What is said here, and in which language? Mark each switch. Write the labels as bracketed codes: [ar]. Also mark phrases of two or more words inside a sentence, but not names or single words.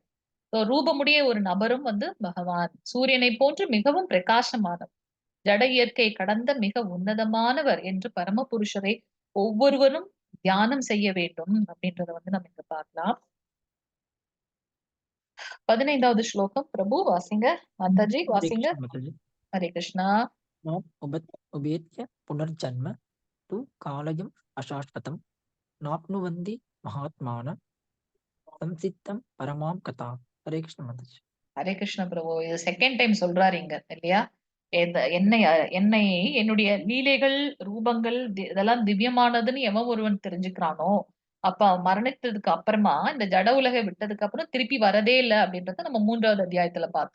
[ta] ரூபமுடைய ஒரு நபரும் வந்து பகவான். சூரியனை போன்று மிகவும் பிரகாசமானவர். ஜட இயற்கை கடந்த மிக உன்னதமானவர் என்று பரமபுருஷரை ஒவ்வொருவரும் தியானம் செய்ய வேண்டும் அப்படின்றத வந்து நம்ம இங்க பார்க்கலாம். 15வது ஸ்லோகம் பிரபு வாசிங்க. மாதாஜி हरे வாசிங்க. कृष्ण माताजी। ஹரே கிருஷ்ணா. [sa] माम् उपेत्य पुनर्जन्म तु कालयम् अशाश्वतम् नाप्नुवन्ति महात्मानः संसिद्धं परमां कथाम्। [ta] हरे कृष्ण माताजी। ஹரே கிருஷ்ண பிரபு. இது [en] second time [ta] சொல்றாரு இங்க இல்லையா? என்னை என்னை என்னுடைய லீலைகள், ரூபங்கள் இதெல்லாம் திவ்யமானதுன்னு எவன் ஒருவன் தெரிஞ்சுக்கிறானோ, அப்ப மரணித்ததுக்கு அப்புறமா இந்த ஜட உலகை விட்டதுக்கு அப்புறம் திருப்பி வரதே இல்லை அப்படின்றத நம்ம 3வது அத்தியாயத்துல பார்த்தோம்.